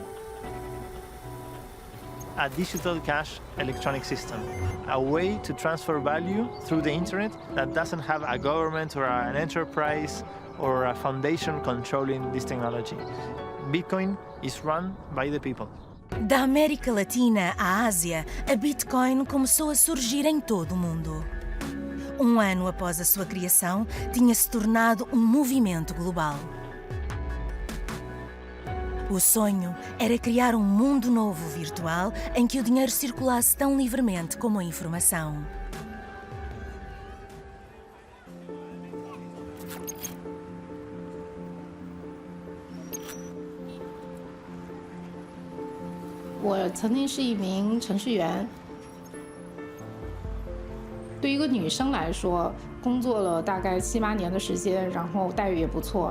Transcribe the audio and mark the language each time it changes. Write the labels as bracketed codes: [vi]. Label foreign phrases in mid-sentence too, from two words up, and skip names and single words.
[en] A digital cash electronic system, a way to transfer value through the internet that doesn't have a government or an enterprise or a foundation controlling this technology. Bitcoin is run by the people. [pt] Da América Latina à Ásia, a Bitcoin começou a surgir em todo o mundo. Um ano após a sua criação, tinha-se tornado um movimento global. O sonho era criar um mundo novo virtual em que o dinheiro circulasse tão livremente como a informação. [zh] 我曾经是一名程序员。对于一个女生来说，工作了大概7、8年的时间，然后待遇也不错。